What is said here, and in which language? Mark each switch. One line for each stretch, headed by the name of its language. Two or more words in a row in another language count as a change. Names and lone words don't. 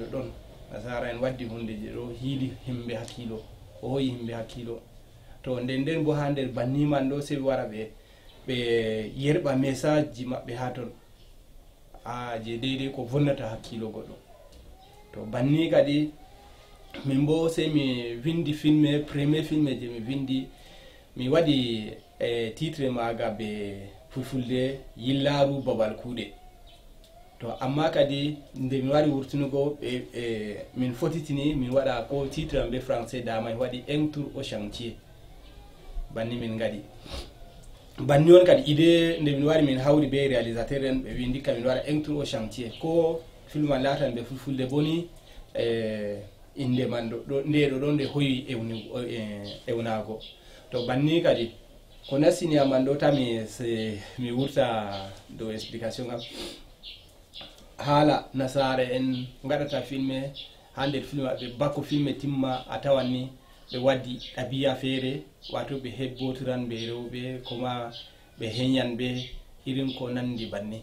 Fula: ɗon nasara en waddi hunde je ɗo hiili himɓe hakkilo o hoyi himɓe hakkilo to nden bo ha nder banni man ɗo sei wara ɓe yerɓa message ji maɓɓe ha ton je deidai ko vonnata hakkilo goɗɗo to banni kadi min bo sey mi vindi filme
French: premier filme
Fula: je mi vindi mi waɗi titre maga be fulfulde yillaru babal kuuɗe. To amma kadi nde mi wari wurtunugo min fotitini min waɗa ko titre am be français dama mi waɗi
French: un tour au chantier
Fula: banni min ngadi banni on kadi idée nde min wari min hawri be réalisateur en ɓe wi ndikka min waɗa
French: un tour au chantier
Fula: ko film man latan ɓe fulfulde boni inde man nde ɗo ɗon nde hoyi ewnago. To banni kadi ko nassini am man ɗo tami mi wurta dow explication am haala nasare en gaɗata filme ha nder film ɓe bako filme timma a tawan ni ɓe waddi ɗabiya feere wato ɓe hebbotiran ɓe rewɓe koma ɓe heñan ɓe irin ko nandi banni.